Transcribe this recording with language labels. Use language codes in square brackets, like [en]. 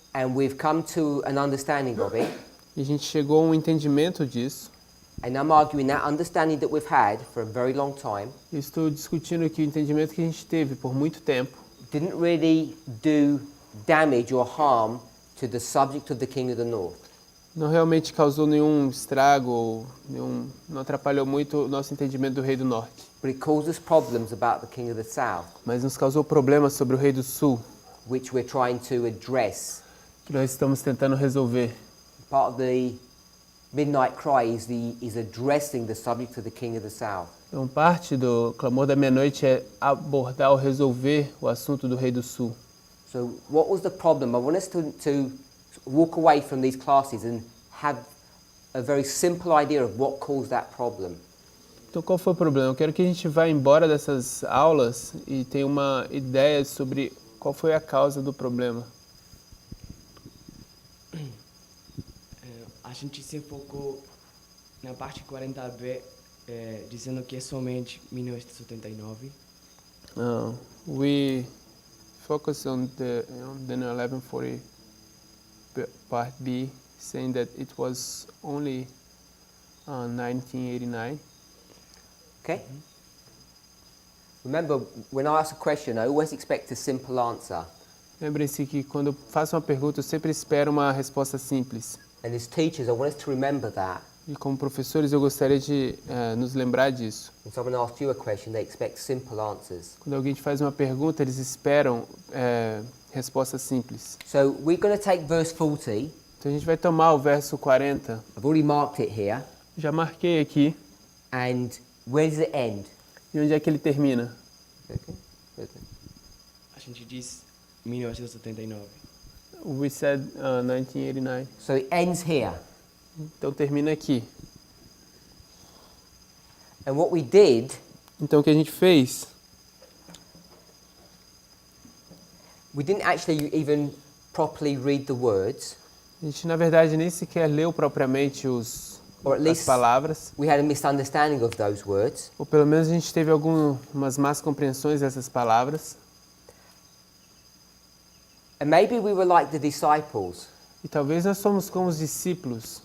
[en] and we've come to an understanding of it. [pt] e a gente chegou a um entendimento disso. [en] And I'm arguing that understanding that we've had for a very long time [pt] Eu estou discutindo aqui o entendimento que a gente teve por muito tempo [en] didn't really do damage or harm to the subject of the king of the north. [pt] não realmente causou nenhum estrago ou não atrapalhou muito o nosso entendimento do rei do norte, [en] But it caused us problems about the king of the south, [pt] mas nos causou problemas sobre o rei do sul, [en] which we're trying to address. [pt] que nós estamos tentando resolver. [en] Part of the midnight cry is addressing the subject of the king of the south. [pt] Então, parte do clamor da meia-noite é abordar ou resolver o assunto do rei do sul. [en] So what was the problem? I want us to walk away from these classes and have a very simple idea of what caused that problem. [pt] Então, qual foi o problema? Eu quero que a gente vá embora dessas aulas e tenha uma ideia sobre qual foi a causa do problema. A gente se focou na parte 40B, dizendo que é somente 1979. [en] We focus on the 1140 part B, saying that it was only 1989. Okay? Remember, when I ask a question, I always expect a simple answer. [pt] Lembrem-se que quando eu faço uma pergunta, eu sempre espero uma resposta simples. [en] And as teachers, I want us to remember that. [pt] E como professores, eu gostaria de nos lembrar disso. [en] When someone asks you a question, they expect simple answers. [pt] Quando alguém te faz uma pergunta, eles esperam respostas simples. [en] So we're going to take verse 40. [pt] Então a gente vai tomar o verso 40. [en] I've already marked it here. [pt] Já marquei aqui. [en] And where does it end? [pt] E onde é que ele termina? [en] Okay. [pt] A gente diz 1979. [en] We said 1989. So it ends here. [pt] Então termina aqui. [en] And what we did, [pt] Então o que a gente fez? [en] we didn't actually even properly read the words, [pt] A gente na verdade nem sequer leu propriamente [en] or at [pt] as [en] least [pt] palavras, [en] we had a misunderstanding of those words. [pt] ou pelo menos a gente teve algumas más compreensões dessas palavras. [en] And maybe we were like the disciples. [pt] E talvez nós somos como os discípulos.